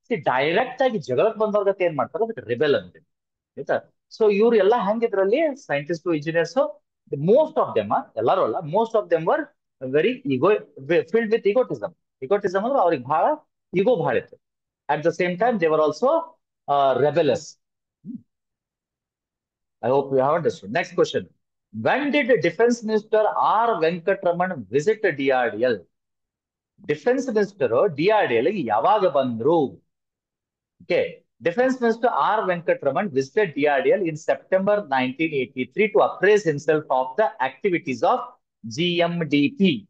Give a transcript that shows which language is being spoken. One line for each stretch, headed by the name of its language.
Kannada: Direct ಆಗಿ ಜಗಳಕ್ಕೆ ಬಂದವ್ರ ಏನ್ ಮಾಡ್ತಾರೆ, ಅದಕ್ಕೆ ರಿಬೆಲ್ ಅಂತ, ಆಯ್ತಾ?
English: so
Kannada: ಇವ್ರು ಎಲ್ಲ ಹೆಂಗಿದ್ರಲ್ಲಿ,
English: scientist engineers, most of them,
Kannada: ಎಲ್ಲರೂ ಅಲ್ಲ,
English: Most of them were very ego, filled with egotism.
Kannada: ಇಗೋಟಿಸಮ್ ಅಂದ್ರೆ ಅವ್ರಿಗೆ ಬಹಳ ಈಗೋ ಬಹಳ ಇತ್ತು.
English: At the same time they were also rebellious. I hope you have understood. Next question. When did Defense Minister R. Venkatraman visit DRDL?
Kannada: Defence minister DRDL ಗೆ ಯಾವಾಗ ಬಂದ್ರು?
English: Okay. Defense Minister R. Venkatraman visited DRDL in September 1983 to appraise himself of the activities of GMDP.